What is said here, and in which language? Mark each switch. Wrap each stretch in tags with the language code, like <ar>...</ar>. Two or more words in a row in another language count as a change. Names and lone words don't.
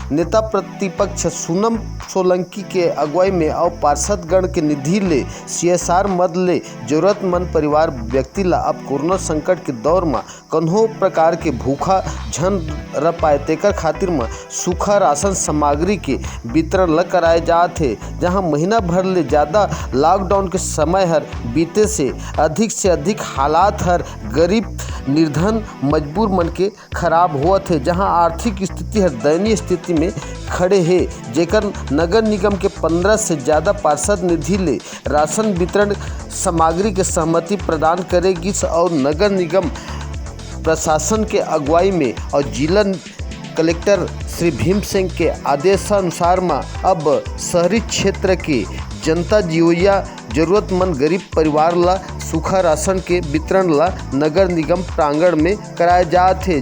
<hne>नेता प्रतिपक्ष सोनम सोलंकी के अगुवाई में और पार्षदगण के निधि ले CSR मद ले जरूरतमंद परिवार व्यक्ति ला अब कोरोना संकट के दौर में कन्हो प्रकार के भूखा झन रह पाए तेकर खातिर में सूखा राशन सामग्री के वितरण ल कराए जात हे। जहां महीना भर ले ज़्यादा लॉकडाउन के समय हर बीते से अधिक हालात हर गरीब निर्धन मजबूर मन के खराब होवत है, जहां आर्थिक स्थिति हर दयनीय स्थिति में खड़े है। जेकर नगर निगम के 15 से ज़्यादा पार्षद निधि ले राशन वितरण सामग्री के सहमति प्रदान करेगी और नगर निगम प्रशासन के अगुवाई में और जिला कलेक्टर श्री भीम सिंह के आदेशानुसार में अब शहरी क्षेत्र के जनता जीवया जरूरतमंद गरीब परिवार ला सूखा राशन के वितरण ला नगर निगम प्रांगण में कराए जात है।</hne>